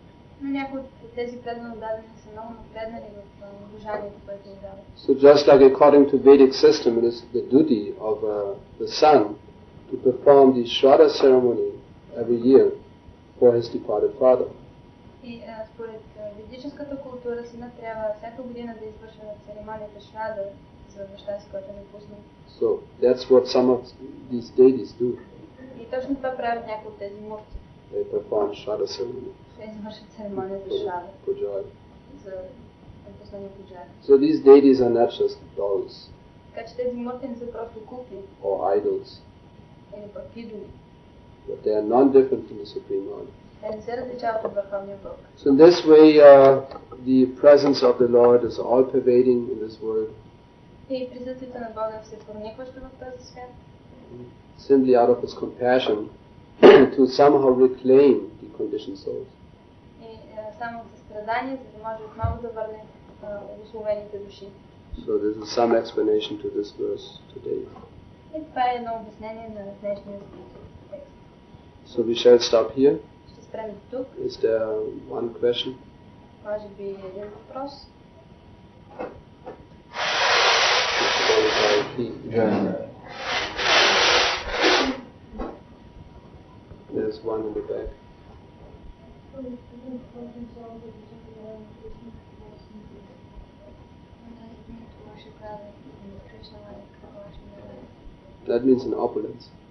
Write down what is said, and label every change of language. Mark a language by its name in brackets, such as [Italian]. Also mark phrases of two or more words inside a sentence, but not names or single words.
[English] So just like according to Vedic system, it is the duty of the son to perform the Shraddha ceremony every year for his departed father. [Bulgarian] И според ведическата култура синът трябва всяка година да извършва церемонията Шрада за баща си, който е напуснал. [English] So that's what some of these deities do. [Bulgarian] И точно това правят някои от тези мурти. [English] They perform Shraddha ceremony. [Bulgarian] Те извършват церемонията Шрада за напуснани пуджари. [English] So these deities are not just dolls. [Bulgarian] Така че тези мурти не са просто кукли. [English] Or idols. [Bulgarian] Или пък идоли. [English] But they are non-different from the Supreme Lord. [Bulgarian] Те не се различават от Върховния Бог. [English] So in this way, the presence of the Lord is all-pervading in this world. [Bulgarian] И присъствието на Бога е всепроникващо в този свят. [English] Simply out of His compassion to somehow reclaim the conditioned souls. [Bulgarian] И само от състрадание, за да може отново да върне обусловените души. [English] So this is some explanation to this verse today. [Bulgarian] И това е едно обяснение на днешния текст. [English] So we shall stop here. [Bulgarian] Ще спрем тук. [English] Is there one question? [Bulgarian] Може би един въпрос. [English] There's one in the back. That means in opulence.